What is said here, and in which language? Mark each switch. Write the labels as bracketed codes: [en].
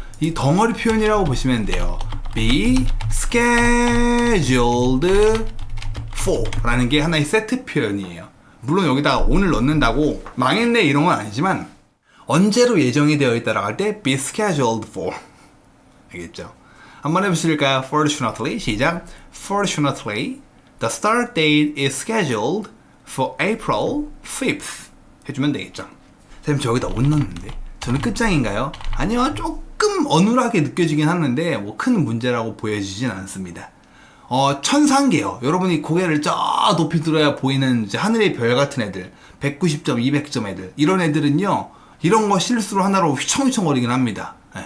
[ko] 이 덩어리 표현이라고 보시면 돼요. [en] be scheduled for [ko] 라는 게 하나의 세트 표현이에요. 물론 여기다가 on을 넣는다고 망했네 이런 건 아니지만 언제로 예정이 되어 있다라고 할 때 [en] be scheduled for [ko] 알겠죠? 한번 해보실까요? Fortunately 시작. [en] Fortunately, the start date is scheduled for April 5th. [ko] 해주면 되겠죠? 선생님 저 여기다 옷 넣었는데 저는 끝장인가요? 아니요, 조금 어눌하게 느껴지긴 하는데 뭐 큰 문제라고 보여지진 않습니다. 천상계요. 여러분이 고개를 저 높이 들어야 보이는 이제 하늘의 별 같은 애들 190점, 200점 애들 이런 애들은요 이런 거 실수로 하나로 휘청휘청거리긴 합니다.